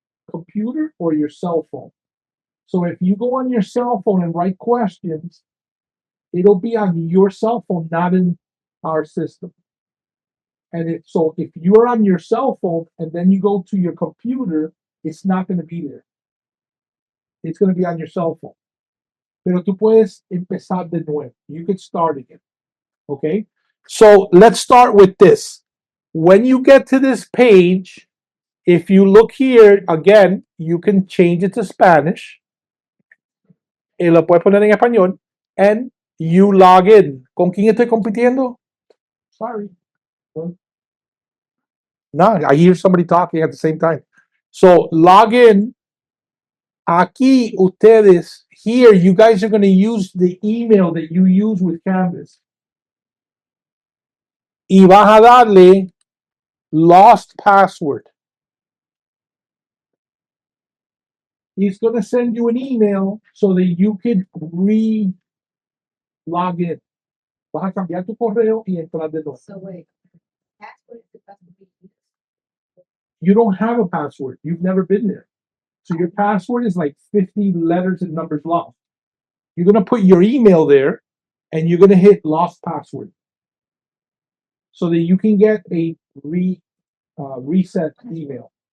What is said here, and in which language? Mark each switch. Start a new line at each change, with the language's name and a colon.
English: computer or your cell phone. So if you go on your cell phone and write questions, it'll be on your cell phone, not in our system. And so if you're on your cell phone and then you go to your computer, it's not going to be there. It's going to be on your cell phone.
Spanish: Pero tú puedes empezar de nuevo.
English: You could start again. Okay? So let's start with this. When you get to this page, if you look here, again, you can change it to Spanish.
Spanish: Y lo puedes poner en español.
English: And you log in.
Spanish: ¿Con quién estoy compitiendo?
English: Sorry. No, I hear somebody talking at the same time. So log in.
Spanish: Aquí ustedes,
English: here, you guys are going to use the email that you use with Canvas.
Spanish: Y vas a darle lost password.
English: He's going to send you an email so that you can log in.
Spanish: Vas a cambiar tu correo y entrar de nuevo.
English: So wait, password is supposed to be used. You don't have a password. You've never been there. So your password is like 50 letters and numbers long. You're going to put your email there and you're going to hit lost password so that you can get a reset email.